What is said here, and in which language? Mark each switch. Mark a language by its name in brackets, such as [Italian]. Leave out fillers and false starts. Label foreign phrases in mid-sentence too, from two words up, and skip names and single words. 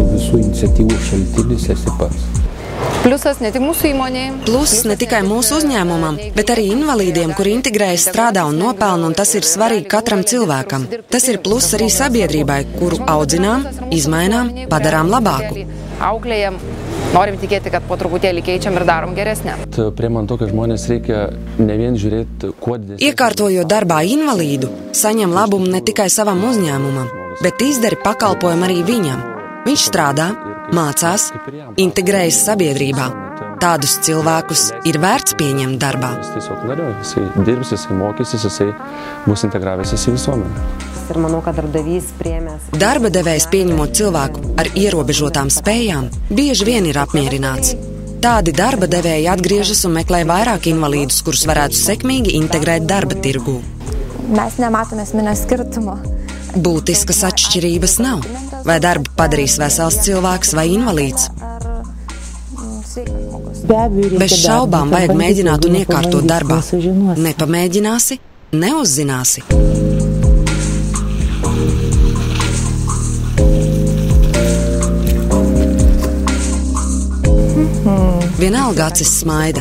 [Lithuanian] Plusas ne tik mūsu įmonei. [Latvian] Pluss ne tikai mūsu uzņēmumam, bet arī invalīdiem, kuri integrējas, strādā un nopelna, un tas ir svarīgi katram cilvēkam. Tas ir pluss arī sabiedrībai, kuru audzinām, izmainām, padarām labāku. Auklējam [Lithuanian] norim tikėti, kad po truputėlį keičiam ir darom geresnę. Priemant to, kad žmonės reikia ne vien žiūrėti, kuo didesnį. [Latvian] Iekārtojot darbā invalīdu, saņem labumu ne tikai savam uzņēmumam, bet izdari pakalpojumu arī viņam. Viņš strādā, mācās, integrējas sabiedrībā. Tādus cilvēkus ir vērts pieņemt darbā. [Lithuanian] Jis tiesiog norėjo, jisai dirbs, jisai mokysis, jisai bus integravęsis į visuomenę. Ir manau, kad darbdavys priėmęs. [Latvian] Darba devējs pieņemot cilvēku ar ierobežotām spējām bieži vien ir apmierināts. Tādi darba devēji atgriežas un meklē vairāk invalīdus, kurus varētu sekmīgi integrēt darba tirgū. [Lithuanian] Mēs nematome esminio skirtumo. [Latvian] Būtiskas atšķirības nav. Vai darbu padarīs vesels cilvēks vai invalīds? Bez šaubām vajag mēģināt un iekārtot darbā. Nepamēģināsi, neuzzināsi. Vienalga acis smaida.